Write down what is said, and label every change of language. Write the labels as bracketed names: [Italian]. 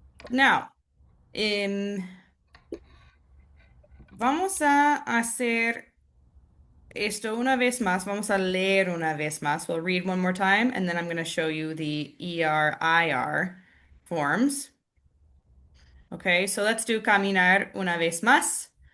[English] Now, [Spanish] vamos a hacer esto una vez más. Vamos a leer una vez más. [English] We'll read one more time, and then I'm going to show you the ER-IR forms. Okay, so let's do caminar [Spanish] una vez más.